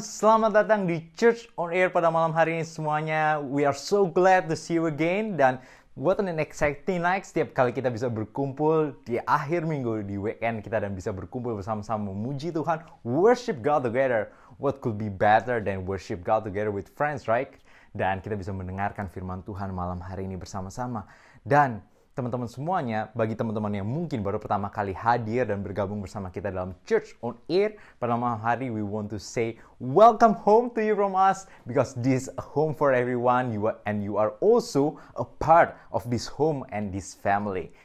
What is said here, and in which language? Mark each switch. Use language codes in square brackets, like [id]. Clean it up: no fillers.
[id] Selamat datang di Church on Air pada malam hari ini semuanya. [en] We are so glad to see you again. [id] Dan [en] what an exciting night [id] setiap kali kita bisa berkumpul di akhir minggu, di weekend kita, dan bisa berkumpul bersama-sama memuji Tuhan, [en] worship God together. What could be better than worship God together with friends, right? [id] Dan kita bisa mendengarkan firman Tuhan malam hari ini bersama-sama. Dan teman-teman semuanya, bagi teman-teman yang mungkin baru pertama kali hadir dan bergabung bersama kita dalam Church on Air pada malam hari, [en] we want to say welcome home to you from us, because this is a home for everyone, you are also a part of this home and this family.